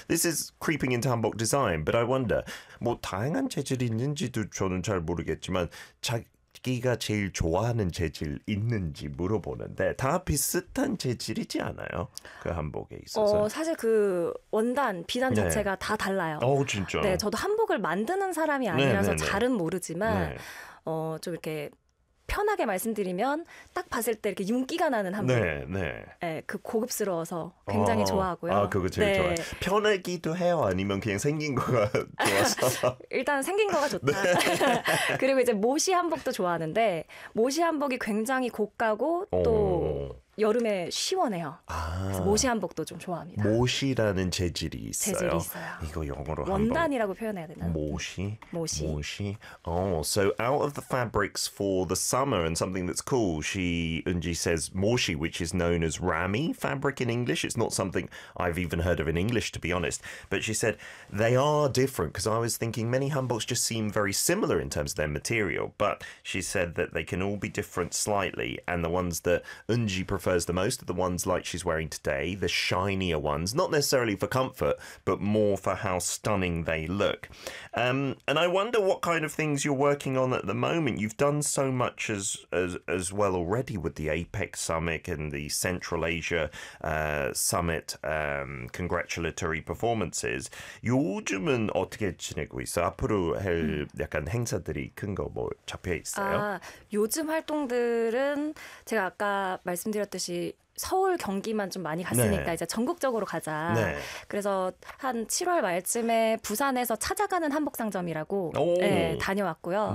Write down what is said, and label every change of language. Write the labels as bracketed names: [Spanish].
[English] This is creeping into hanbok design, but I wonder. [Korean] 뭐 다양한 재질이 있는지도 저는 잘 모르겠지만 자기가 제일 좋아하는 재질 있는지 물어보는데 다 비슷한 재질이지 않아요? 그 한복에 있어서. 사실 그 원단, 비단 네. 자체가 다 달라요. 오, 진짜. 네, 저도 한복을 만드는 사람이 아니라서 네네네. 잘은 모르지만 네. 좀 이렇게 편하게 말씀드리면 딱 봤을 때 이렇게 윤기가 나는 한복. 네, 네. 네, 그 고급스러워서 굉장히 좋아하고요. 아, 그거 제일 네. 좋아요. 편하기도 해요? 아니면 그냥 생긴 거가 좋아서? 일단 생긴 거가 좋다. 네. 그리고 이제 모시 한복도 좋아하는데 모시 한복이 굉장히 고가고 또 여름에 시원해요. 아. 모시 한복도 좀 좋아합니다. 모시라는 재질이 있어요? 재질이 있어요. 이거 영어로 원단이라고 표현해야 되나? 모시? 모시. 모시. [English] Oh, so out of the fabrics for the summer and something that's cool, Eunji says moshi, which is known as rami fabric in English. It's not something I've even heard of in English, to be honest. But she said they are different because I was thinking many hanboks just seem very similar in terms of their material. But she said that they can all be different slightly. And the ones that Eunji prefers the most are the ones like she's wearing today, the shinier ones, not necessarily for comfort, but more for how stunning they look. And I wonder what kind of things you're working on at the moment. You've done so much as well already with the APEC Summit and the Central Asia Summit congratulatory performances. [Korean] 요즘은 어떻게 지내고 있어? 앞으로 할 약간 행사들이 큰 거 뭐 잡혀 있어요? 아, 요즘 활동들은 제가 아까 말씀드렸듯이 서울 경기만 좀 많이 갔으니까 네. 이제 전국적으로 가자. 네. 그래서 한 7월 말쯤에 부산에서 찾아가는 한복 상점이라고 네, 다녀왔고요.